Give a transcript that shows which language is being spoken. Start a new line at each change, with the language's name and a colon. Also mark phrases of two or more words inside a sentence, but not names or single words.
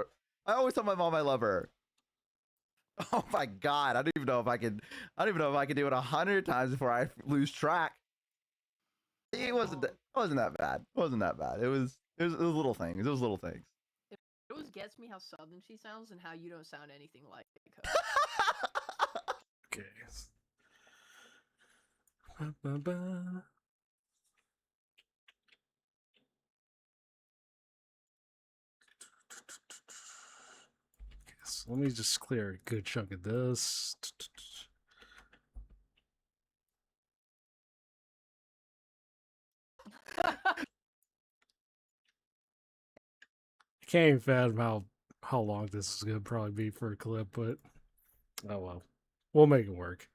English: I always tell my mom I love her. Oh my god, I don't even know if I can. I don't even know if I can do it 100 times before I lose track. It wasn't. It wasn't that bad. It wasn't that bad. It was little things. It was little things. It always gets me how southern she sounds and how you don't sound anything like her. Okay. Ba-ba-ba. Okay, so let me just clear a good chunk of this. I can't even fathom how long this is gonna probably be for a clip, but oh well, we'll make it work.